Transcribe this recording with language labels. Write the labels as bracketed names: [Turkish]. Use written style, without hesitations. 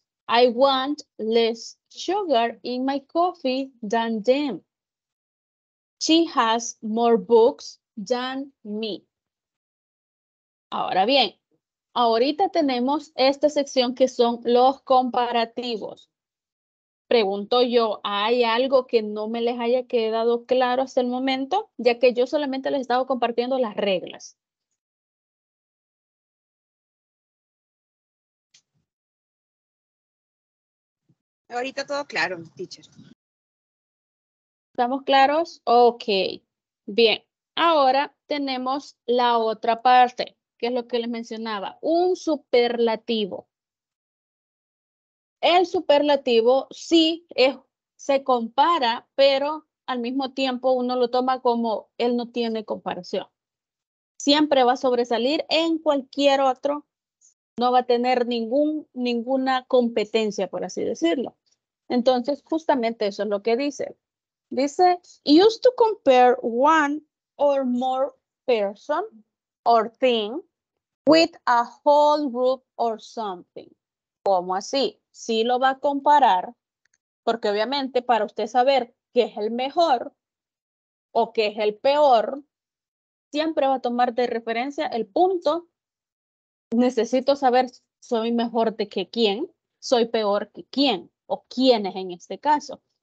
[English] I want less sugar in my coffee than them. She has more books than me. [Spanish] Ahora bien, ahorita tenemos esta sección que son los comparativos. Pregunto yo, ¿hay algo que no me les haya quedado claro hasta el momento? Ya que yo solamente les he estado compartiendo las reglas. Ahorita todo claro, teacher. ¿Estamos claros? Ok. Bien. Ahora tenemos la otra parte, que es lo que les mencionaba. Un superlativo. El superlativo sí se compara, pero al mismo tiempo uno lo toma como él no tiene comparación. Siempre va a sobresalir en cualquier otro. No va a tener ninguna competencia, por así decirlo. Entonces, justamente eso es lo que dice. Dice, [English] used to compare one or more person or thing with a whole group or something. [Spanish] ¿Cómo así? Sí lo va a comparar, porque obviamente para usted saber qué es el mejor o qué es el peor, siempre va a tomar de referencia el punto. Necesito saber, soy mejor de que quién, soy peor que quién, o quiénes en este caso.